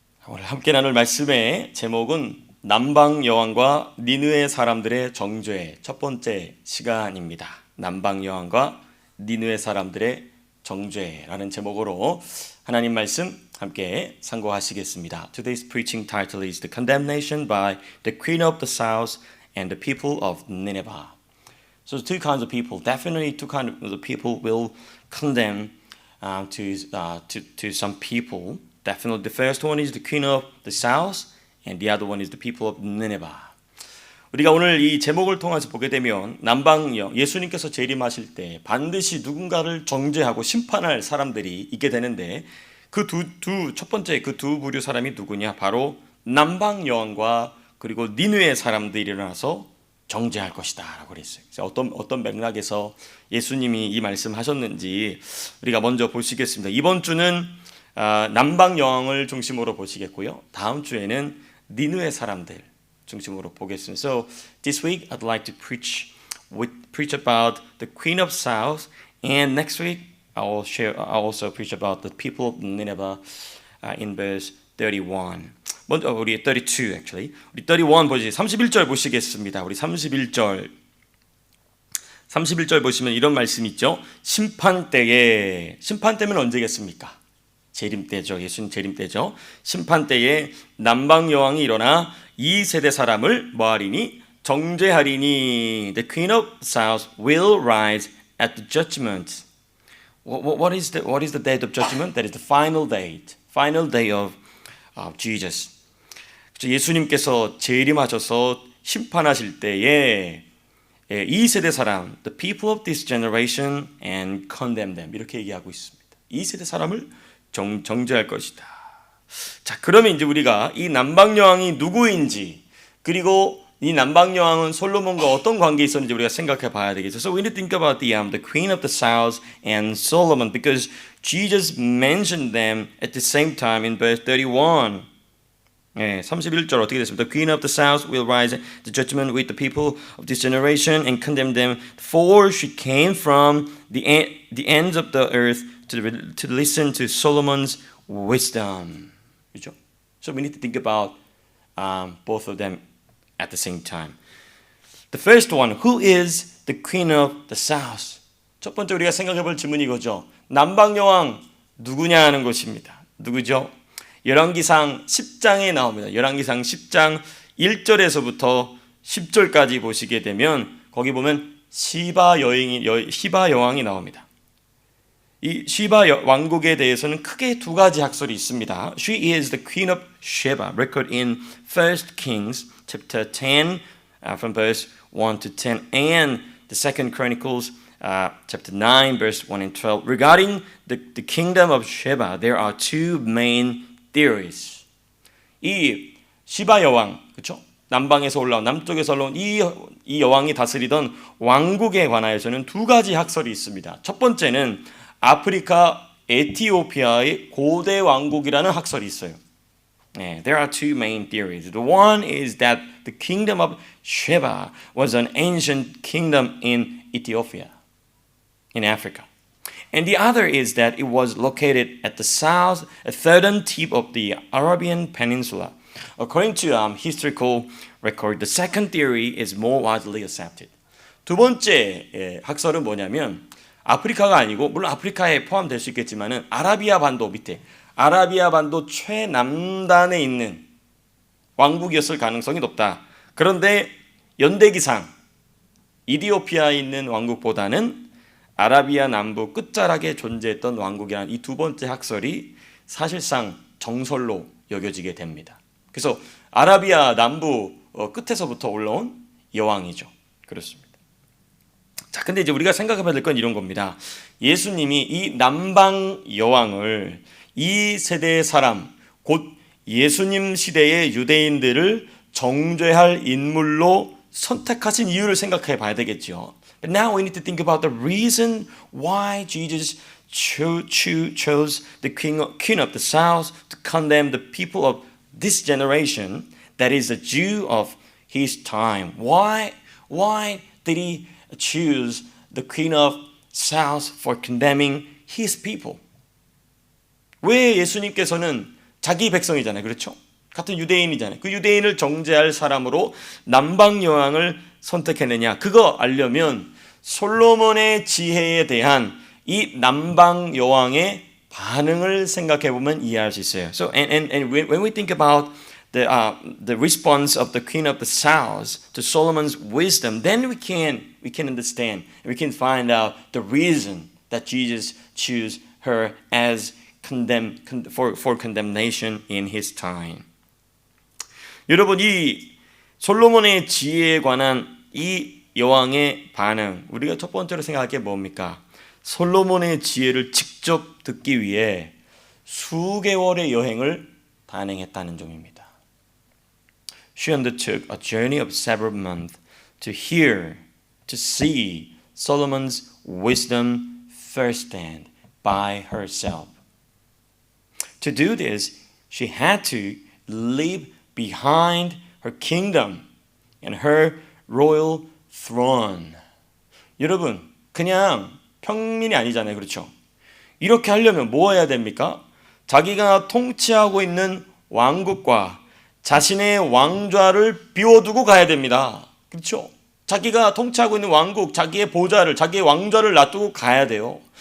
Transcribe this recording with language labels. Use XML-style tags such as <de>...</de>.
<ko>오늘 함께 나눌 말씀의 제목은 남방 여왕과 니느웨 사람들의 정죄, 첫 번째 시간입니다. 남방 여왕과 니느웨 사람들의 정죄라는 제목으로 하나님 말씀 함께 상고하시겠습니다.</ko> <en>Today's preaching title is The Condemnation by the Queen of the South and the People of Nineveh. So two kinds of people, definitely two kinds of people will condemn to some people. Definitely, the first one is the queen of the south, and the other one is the people of Nineveh.</en> <ko>우리가 오늘 이 제목을 통해서 보게 되면 남방여 예수님께서 재림하실 때 반드시 누군가를 정죄하고 심판할 사람들이 있게 되는데 그 첫 번째 그 두 부류 사람이 누구냐? 바로 남방 여왕과 그리고 니느웨 사람들이 일어나서 정죄할 것이다라고 그랬어요. 어떤 맥락에서 예수님이 이 말씀하셨는지 우리가 먼저 보시겠습니다. 이번 주는 남방 여왕을 중심으로 보시겠고요. 다음 주에는 니느웨 사람들 중심으로 보겠습니다.</ko> <en>So this week I'd like to preach about the Queen of South, and next week I'll also preach about the people of Nineveh in verse 31.</en> <ko>먼저 우리 32 actually. 우리 31 보시 31절 보시겠습니다. 우리 31절 보시면 이런 말씀이 있죠. 심판 때면 언제겠습니까? 재림 때죠. 예수님 재림 때죠. 심판 때에 남방 여왕이 일어나 이 세대 사람을 뭐하리니? 정죄하리니.</ko> <en>The Queen of South will rise at the judgment. What is the date of judgment? That is the final day of Jesus.</en> <ko>예수님께서 재림하셔서 심판하실 때에 이 세대 사람,</ko> <en>the people of this generation, and condemn them</en> <ko>이렇게 얘기하고 있습니다. 이 세대 사람을 정죄할 것이다. 자, 그러면 이제 우리가 이 남방 여왕이 누구인지 그리고 이 남방 여왕은 솔로몬과 어떤 관계에 있었는지 우리가 생각해 봐야 되겠죠.</ko> <en>So we need to think about the Queen of the South and Solomon because Jesus mentioned them at the same time in verse 31.</en> <ko>31절 어떻게 됐습니까?</ko> <en>The Queen of the South will rise at the judgment with the people of this generation and condemn them, for she came from the ends of the earth to listen to Solomon's wisdom.</en> <ko>그렇죠?</ko> <en>So we need to think about both of them at the same time. The first one, who is the Queen of the South?</en> <ko>첫 번째 우리가 생각해 볼 질문이 이거죠. 남방 여왕 누구냐 하는 것입니다. 누구죠? 열왕기상 10장에 나옵니다. 열왕기상 10장 1절에서부터 10절까지 보시게 되면 거기 보면 시바 여왕이 나옵니다. 이 시바 왕국에 대해서는 크게 두 가지 학설이 있습니다.</ko> <en>She is the Queen of Sheba, record in 1 Kings chapter 10 from verse 1 to 10 and the 2nd Chronicles chapter 9 verse 1 and 12. Regarding the kingdom of Sheba, there are two main theories.</en> <ko>이 시바 여왕, 그렇죠? 남방에서 올라온 남쪽에서 올라온 이 여왕이 다스리던 왕국에 관하여서는 두 가지 학설이 있습니다. 첫 번째는 아프리카 에티오피아의 고대 왕국이라는 학설이 있어요.</ko> <en>There are two main theories. The one is that the kingdom of Sheba was an ancient kingdom in Ethiopia, in Africa. And the other is that it was located at the southern tip of the Arabian Peninsula. According to historical record, the second theory is more widely accepted.</en> <ko>두 번째 학설은 뭐냐면 아프리카가 아니고 물론 아프리카에 포함될 수 있겠지만은 아라비아 반도 밑에 아라비아 반도 최남단에 있는 왕국이었을 가능성이 높다. 그런데 연대기상 이디오피아에 있는 왕국보다는 아라비아 남부 끝자락에 존재했던 왕국이라는 이 두 번째 학설이 사실상 정설로 여겨지게 됩니다. 그래서 아라비아 남부 끝에서부터 올라온 여왕이죠. 그렇습니다. 자, 근데 이제 우리가 생각해봐야 될 건 이런 겁니다. 예수님이 이 남방 여왕을 이 세대의 사람, 곧 예수님 시대의 유대인들을 정죄할 인물로 선택하신 이유를 생각해 봐야 되겠죠.</ko> <en>But now we need to think about the reason why Jesus chose the Queen of the South to condemn the people of this generation, that is a Jew of his time. Why did he choose the Queen of South for condemning his people?</en> <ko>왜 예수님께서는 자기 백성이잖아요. 그렇죠? 같은 유대인이잖아요. 그 유대인을 정죄할 사람으로 남방 여왕을 선택했느냐? 그거 알려면 솔로몬의 지혜에 대한 이 남방 여왕의 반응을 생각해 보면 이해할 수 있어요.</ko> <en>So and when we think about the response of the queen of the south to Solomon's wisdom, then we can understand. We can find out the reason that Jesus chose her as for condemnation in his time.</en> <ko>여러분, 이 솔로몬의 지혜에 관한 이 여왕의 반응, 우리가 첫 번째로 생각할 게 뭡니까? 솔로몬의 지혜를 직접 듣기 위해 수개월의 여행을 단행했다는 점입니다.</ko> <en>She undertook a journey of several months to hear, to see Solomon's wisdom firsthand by herself. To do this, she had to leave behind her kingdom and her royal throne.</en> <ko>여러분, 그냥 평민이 아니잖아요. 그렇죠? 이렇게 하려면 뭐 해야 됩니까? 자기가 통치하고 있는 왕국과 자신의 왕좌를 비워두고 가야 됩니다. 그렇죠? 자기가 통치하고 있는 왕국, 자기의 보좌를, 자기의 왕좌를 놔두고 가야 돼요.</ko>